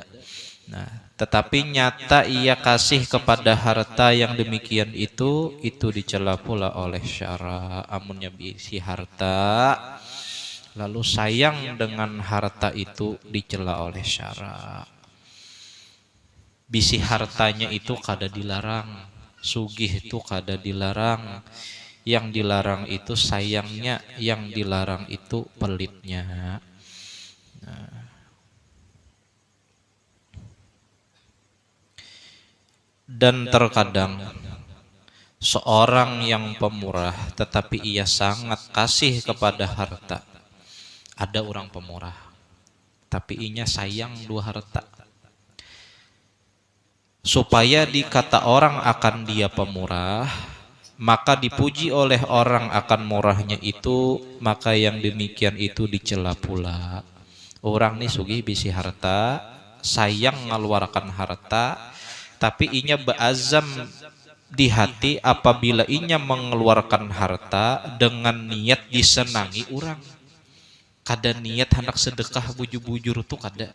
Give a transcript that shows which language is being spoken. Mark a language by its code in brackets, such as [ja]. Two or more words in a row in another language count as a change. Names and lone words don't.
[ms] Nah, tetapi nyata ia kasih kepada harta yang demikian itu dicela pula oleh syara. [bjn] Amunnya bisi harta lalu sayang dengan harta itu dicela oleh syara. Bisi hartanya itu kada dilarang, sugih itu kada dilarang. [id] Yang dilarang itu sayangnya, yang dilarang itu pelitnya. [ms] Nah, dan terkadang seorang yang pemurah tetapi ia sangat kasih kepada harta. [bjn] Ada orang pemurah tapi inya sayang dua harta. [ms] Supaya dikata orang akan dia pemurah, maka dipuji oleh orang akan murahnya itu, maka yang demikian itu dicela pula. [bjn] Orang nih sugih bisi harta, sayang mengeluarkan harta, tapi inya beazam di hati apabila inya mengeluarkan harta dengan niat disenangi orang. Kada niat hendak sedekah bujur-bujur tuh kada.